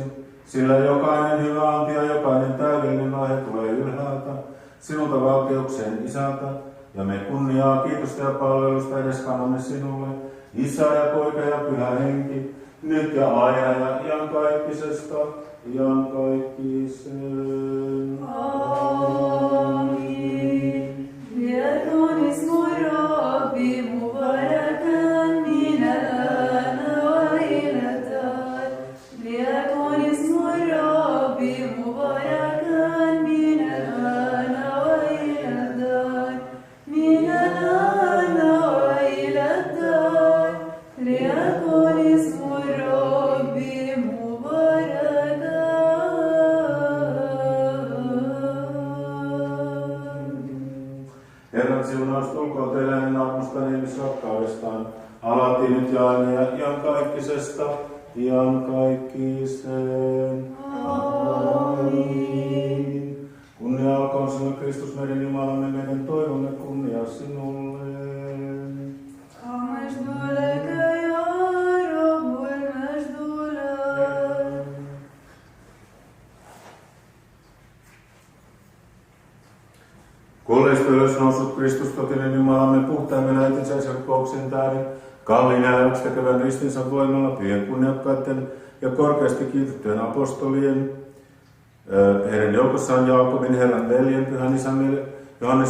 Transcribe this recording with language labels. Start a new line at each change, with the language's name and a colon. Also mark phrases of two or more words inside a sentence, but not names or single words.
Finnish: Sillä jokainen hyvä anti ja jokainen täydellinen lahja tulee ylhäältä, sinulta valkeukseen Isältä, ja me kunniaa, kiitosta ja palvelusta edes kannamme sinulle, Isä ja Poika ja Pyhä Henki, nyt ja aina ja iankaikkisesta iankaikkiseen. Aamin.
Arabic: ليكن اسم الرب مباركا من الآن وإلى الدهر. ليكن اسم الرب مباركا من الآن وإلى الدهر. من الآن وإلى الدهر. ليكن اسم الرب مباركا.
Finnish: Herran siunaus tulkoon teille hänen armostaan ihmisrakkaudestaan, alati nyt ja aina ja iankaikkisesta iankaikkiseen. Aamin. Kunnia olkoon sinulle Kristus meidän Jumalamme, meidän toivomme kunnia sinulle.
Arabic: المجد لك يا رب المجد لك.
Finnish: Kuolleista ylös noussut Kristus, totinen Jumalamme, puhtaimman äitinsä kokouksen tähden, kalliin elämäksi tekevän ristinsä voimalla, pyhien kunniakkaiden ja korkeasti kiitettyjen apostolien, heidän joukossaan Jaakobin, Herran veljen, Pyhän Isän Johannes